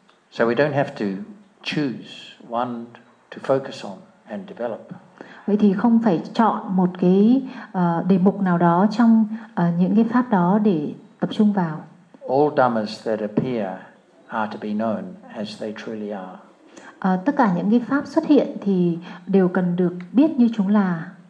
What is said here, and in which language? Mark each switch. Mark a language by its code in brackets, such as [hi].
[en] So we don't have to choose one to focus on and develop. [vi] Vậy thì không phải chọn một cái đề mục nào đó trong những cái pháp đó để tập trung vào. [en] All dhammas that appear are to be known as they truly are. [vi] Tất cả những cái pháp xuất hiện thì đều cần được biết như chúng là.